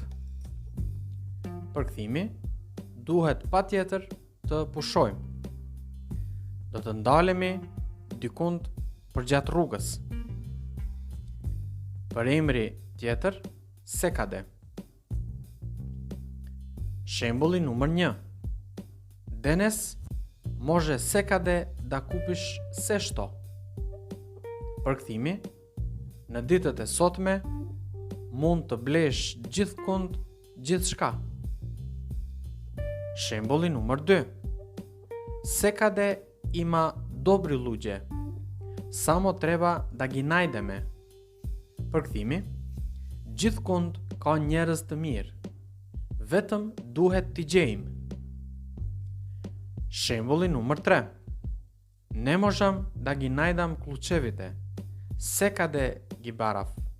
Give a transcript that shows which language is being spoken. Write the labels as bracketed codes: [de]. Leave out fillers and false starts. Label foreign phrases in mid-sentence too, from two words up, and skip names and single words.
[sq] Përkthimi: duhet patjetër të pushojmë. Do të ndalemi dikund përgjatë rrugës. Përemri tjetër sekade. Shembulli numër 1. [mk] Денес може секаде да купиш сешто. [sq] Përkthimi: në ditët e sotme mund të blesh gjithkund gjithçka. Shembulli numër 2. [mk] Секаде има добри луѓе. Само треба да ги најдеме. [sq] Përkthimi: gjithkund ka njerëz të mirë. Vetëm duhet t'i gjejmë. Shembulli numër 3. [mk] Не можам да ги најдам клучевите. Секаде ги барав.